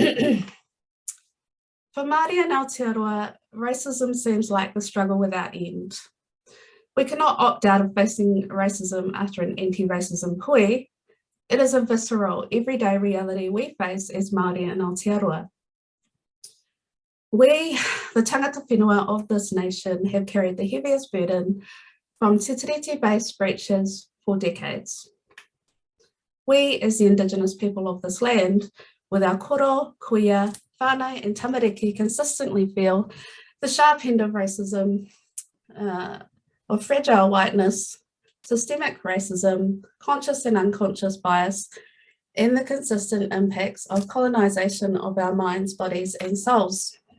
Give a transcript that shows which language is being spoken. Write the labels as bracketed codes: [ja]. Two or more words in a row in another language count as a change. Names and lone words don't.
[en] For Māori and Aotearoa, racism seems like the struggle without end. We cannot opt out of facing racism after an anti-racism koe. It is a visceral, everyday reality we face as Māori and Aotearoa. We, the [mi] tangata whenua [en] of this nation, have carried the heaviest burden from te tiriti-based breaches for decades. We, as the Indigenous people of this land, with our [mi] koro, kuia, whānau [en] and tamariki, consistently feel the sharp end of racism, of fragile whiteness, systemic racism, conscious and unconscious bias, and the consistent impacts of colonisation of our minds, bodies and souls.